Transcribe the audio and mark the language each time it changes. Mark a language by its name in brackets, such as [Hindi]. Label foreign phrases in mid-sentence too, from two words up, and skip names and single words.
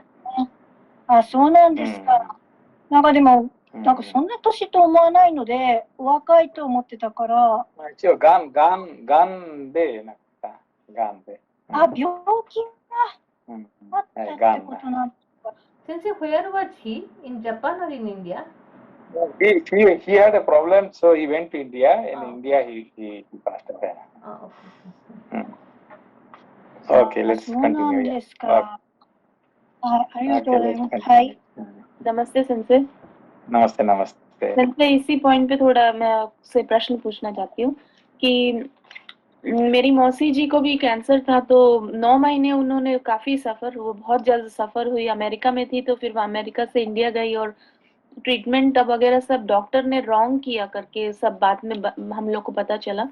[Japanese] そうなんですか。なんかでも、なんかそんな年と思わないので、お若いと思ってたから。一応、がんでなった。がんで。病気があったってことなんですか。先生、 [English] where was he? In Japan or in India? He had a problem, so he went to India. In India, he passed away. Okay, let's continue. [Japanese] ありがとうございます。はい。 [Hindi] नमस्ते सेंसे। नमस्ते। सेंसे, इसी पॉइंट पे थोड़ा मैं आपसे प्रश्न पूछना चाहती हूँ कि मेरी मौसी जी को भी कैंसर था, तो 9 महीने उन्होंने काफी वो बहुत ज्यादा सफर हुई। अमेरिका में थी, तो फिर वो अमेरिका से इंडिया गई और ट्रीटमेंट वगैरह सब डॉक्टर ने रॉन्ग किया करके सब बाद में हम लोग को पता चला।